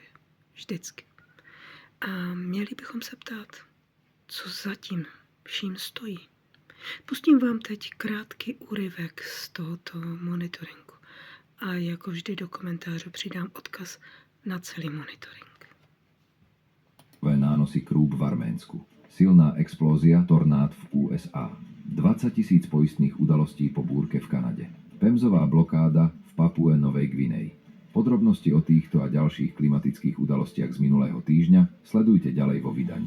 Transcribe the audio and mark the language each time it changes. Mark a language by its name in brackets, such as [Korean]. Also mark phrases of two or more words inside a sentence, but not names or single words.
[Czech] Vždycky. A měli bychom se ptát, co zatím vším stojí. Pustím vám teď krátký úryvek z tohoto monitoringu. A jako vždy do komentáře přidám odkaz na celý monitoring. [Slovak] Nánosy krúp v Arménsku. Silná explózia tornád v USA. 20 000 poistných udalostí po búrke v Kanade. Pemzová blokáda v Papue Novej Gvineji. Podrobnosti o týchto a ďalších klimatických udalostiach z minulého týždňa sledujte ďalej vo vydaní.